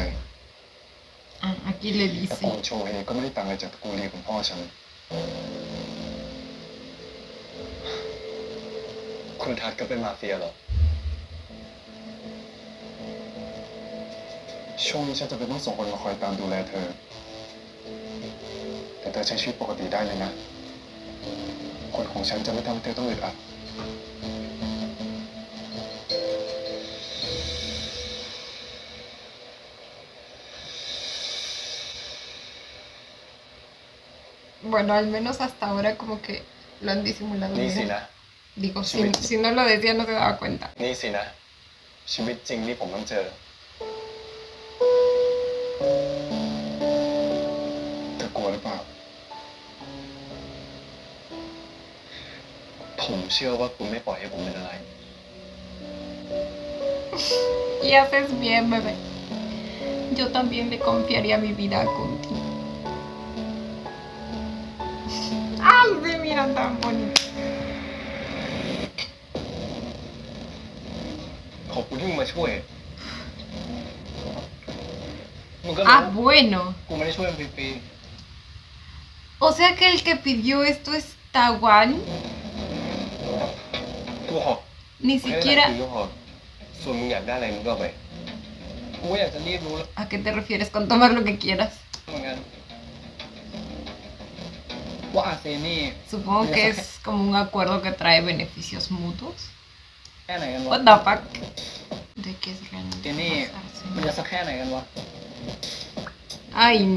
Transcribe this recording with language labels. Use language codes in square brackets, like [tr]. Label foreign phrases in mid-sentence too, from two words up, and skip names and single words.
[es] Ah, aquí le [th] ตระกูล [es] dice. [th] โชเฮก็ไม่ได้ต่างอะไรจากตระกูลลีของพ่อฉัน คุณทัศน์ก็เป็นมาเฟียเหรอ ช่วงนี้ฉันจะเป็นต้องส่งคนมาคอยตามดูแลเธอ แต่เธอใช้ชีวิตปกติได้เลยนะ คนของฉันจะไม่ทำให้เธอต้องอึดอัด [es] Bueno, al menos hasta ahora como que lo han disimulado [th] นี่สิ [es] bien. [th] นะ [es] Digo, si no lo decía no se daba cuenta. [th] นี่สินะ ชีวิตจริงที่ผมต้องเจอ เธอกลัวหรือเปล่า ผมเชื่อว่าคุณไม่ปล่อยให้ผมเป็นอะไร [es] Y haces bien, bebé. Yo también le confiaría mi vida contigo. ¡Ay, se miran tan bonitos! [th] ขอบคุณที่มึงมาช่วย มึงก็รู้ [es] Ah, bueno. [th] กูไม่ได้ช่วยมันฟรี [es] O sea que el que pidió esto es Tawan. [th] กูขอ [es] Ni [th] ให้ได้ [es] siquiera... [th] คือก็พอส่วนมึงอยากได้อะไรมึงก็เอาไป ๆกูก็อยากจะรีบรู้ [es] ¿A qué te refieres con tomar lo que quieras? [th] เหมือนกันว่าอาเซนี่ [es] Supongo que es como un acuerdo que trae beneficios mutuos. [th] แค่ไหนกันวะ [en] What the fuck? [es] ¿De qué es realmente [th] เจนนี่ [es] pasarse? [th] มันจะสักแค่ไหนกันวะ [es] Ay, no.